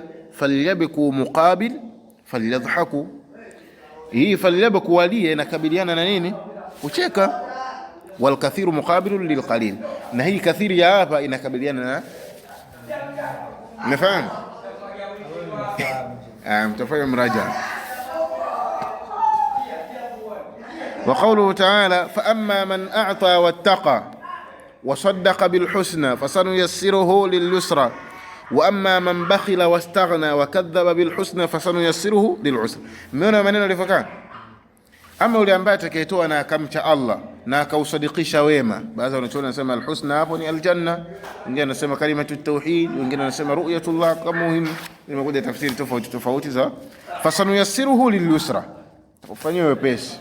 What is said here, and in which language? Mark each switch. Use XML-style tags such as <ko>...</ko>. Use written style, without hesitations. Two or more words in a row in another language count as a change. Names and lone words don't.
<ar>فليبكوا مقابل فليضحكوا,</ar> <sw>hii falyabku waliye inakabiliana na nini? Kucheka.</sw> <ar>والكثير مقابل للقليل,</ar> <sw>na hii kathiri ya hapa inakabiliana na, umefahamu? Mtafanya mraja.</sw> <ar>وقوله تعالى فأما من أعطى واتقى وصدق بالحسنى فسنيسره لليسرى وأما من بخل واستغنى وكذب بالحسنى فسنيسره للعسرى.</ar> <sw>Mmeona maneno yalivyokaa? Ama yule ambaye atakayetoa na akamcha Allah na akausadikisha wema, baadhi wanachuoni wanasema alhusna hapo ni aljanna, wengine wanasema</sw> <ar>كلمة التوحيد,</ar> <sw>wengine wanasema ru'yatullah. Kama muhimu nimekuja tafsiri tofauti tofauti za</sw> <ar>فسنيسره لليسرى,</ar> <sw>ufanywe wepesi.</sw>